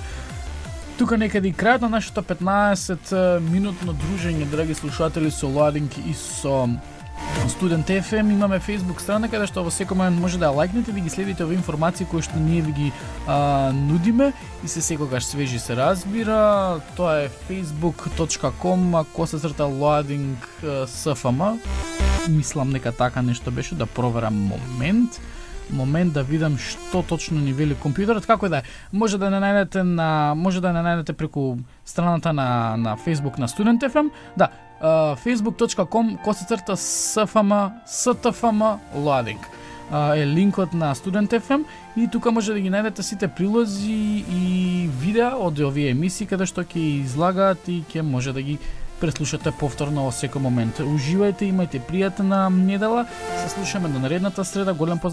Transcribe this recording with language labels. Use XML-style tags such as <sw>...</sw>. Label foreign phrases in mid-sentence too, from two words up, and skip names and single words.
<mk>Тука некаде и крајот на нашето 15 минутно дружење, драги слушатели, со Loading и со Студент FM. Имаме Facebook страна каде што во секој момент може да ја лајкнете, да ги следите овие информации кои што ние ви ги нудиме и се секогаш свежи се разбира. Тоа е facebook.com/loading.sfm. Мислам дека така нешто беше, да проверам момент да видам што точно ни вели компјутерот. Како и да е, може да не најдете преку страната на Facebook на Student FM. Да, facebook.com/sfm loading е линкот на Student FM и тука може да ги најдете сите прилози и видеа од овие емисии каде што ќе излагаат и ќе може да ги преслушате повторно во секој момент. Уживајте, имајте пријатна недела. Се слушаме до наредната среда.</mk>